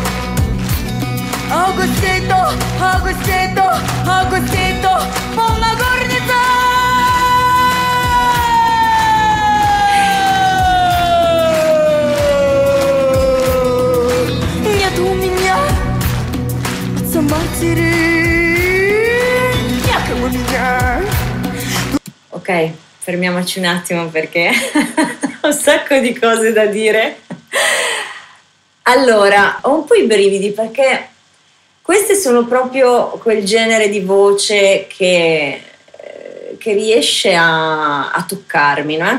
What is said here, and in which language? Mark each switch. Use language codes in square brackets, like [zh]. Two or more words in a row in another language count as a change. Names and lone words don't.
[ru] Агустейто, полна горница. Нет у меня отца-матери, некому меня. [it] Ok, fermiamoci un attimo perché ho un sacco di cose da dire. Allora, ho un po' i brividi perché queste sono proprio quel genere di voce che riesce a toccarmi, no?